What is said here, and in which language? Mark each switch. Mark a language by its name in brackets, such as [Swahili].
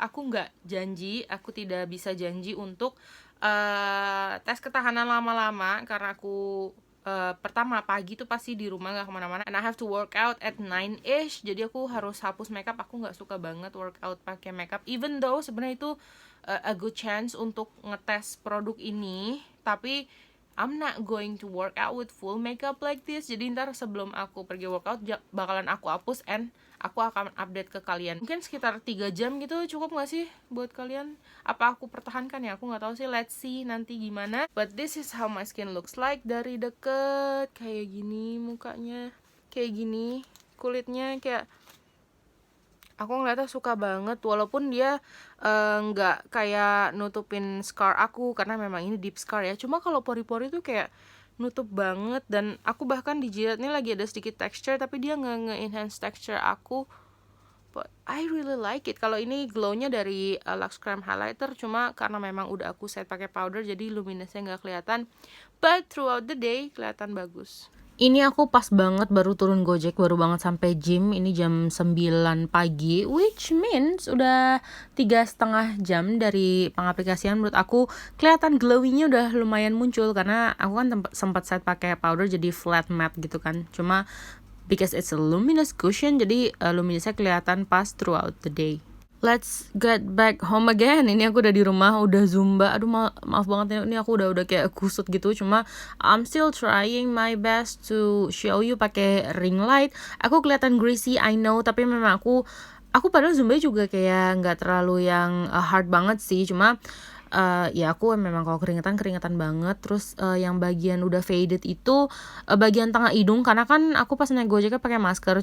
[Indonesian] Aku nggak janji, aku tidak bisa janji untuk tes ketahanan lama-lama, karena aku pertama pagi tuh pasti di rumah, nggak kemana-mana. [English] And I have to work out at 9ish, [Indonesian] jadi aku harus hapus makeup. Aku nggak suka banget workout pakai makeup, [English] even though [Indonesian] sebenarnya itu [English] a good chance [Indonesian] untuk ngetes produk ini, tapi [English] I'm not going to work out with full makeup like this. [Indonesian] Jadi ntar sebelum aku pergi workout bakalan aku hapus, and aku akan update ke kalian. Mungkin sekitar 3 jam gitu, cukup gak sih buat kalian? Apa aku pertahankan ya? Aku gak tahu sih, [English] let's see [Indonesian] nanti gimana. [English] But this is how my skin looks like [Indonesian] dari deket. Kayak gini mukanya, kayak gini kulitnya, kayak aku ngeliatnya suka banget. Walaupun dia nggak kayak nutupin scar aku, karena memang ini deep scar ya. Cuma kalau pori-pori tuh kayak nutup banget. Dan aku bahkan di jidat ini lagi ada sedikit texture, tapi dia nggak nge-enhance texture aku. [English] But I really like it. [Indonesian] Kalau ini glownya dari Lux Creme Highlighter, cuma karena memang udah aku set pakai powder, jadi luminousnya nggak kelihatan. [English] But throughout the day [Indonesian] kelihatan bagus. Ini aku pas banget baru turun Gojek, baru banget sampai gym. Ini jam 9 pagi, [English] which means [Indonesian] udah 3,5 jam dari pengaplikasian. Menurut aku kelihatan glowingnya udah lumayan muncul, karena aku kan sempat set pakai powder jadi flat matte gitu kan. Cuma [English] because it's a luminous cushion, [Indonesian] jadi luminousnya kelihatan pas [English] throughout the day. Let's get back home again. [Indonesian] Ini aku udah di rumah, udah zumba. Aduh, maaf banget, ini aku udah kayak kusut gitu. Cuma [English] I'm still trying my best to show you [Indonesian] pakai ring light. Aku kelihatan greasy, [English] I know, [Indonesian] tapi memang aku padahal zumba juga kayak nggak terlalu yang hard banget sih. Cuma ya aku memang kalau keringetan banget. Terus yang bagian udah faded itu bagian tengah hidung, karena kan aku pas naik Gojeknya pakai masker.